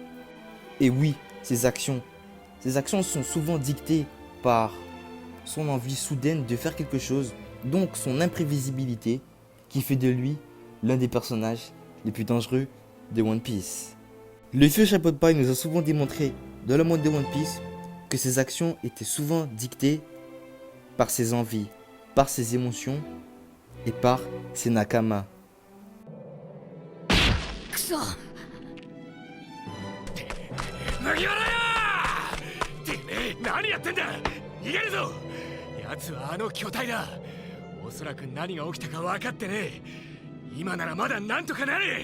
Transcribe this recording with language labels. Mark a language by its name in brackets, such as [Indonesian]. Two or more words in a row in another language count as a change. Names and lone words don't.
[French] Et oui, ses actions sont souvent dictées par son envie soudaine de faire quelque chose, donc son imprévisibilité, qui fait de lui l'un des personnages les plus dangereux de One Piece. Luffy au chapeau de paille nous a souvent démontré dans le monde de One Piece que ses actions étaient souvent dictées par ses envies, par ses émotions et par ses nakama. [Japanese] くそ麦わらよてめえ何やってんだ逃げるぞ奴はあの巨体だおそらく何が起きたか分かってねえ今ならまだなんとかなる